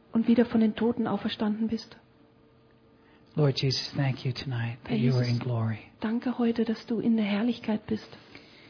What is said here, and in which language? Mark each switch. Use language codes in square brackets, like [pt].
[de] Und wieder von den Toten auferstanden bist. [en] Lord Jesus, thank you tonight that you are in glory. [de] Danke heute, dass du in der Herrlichkeit bist.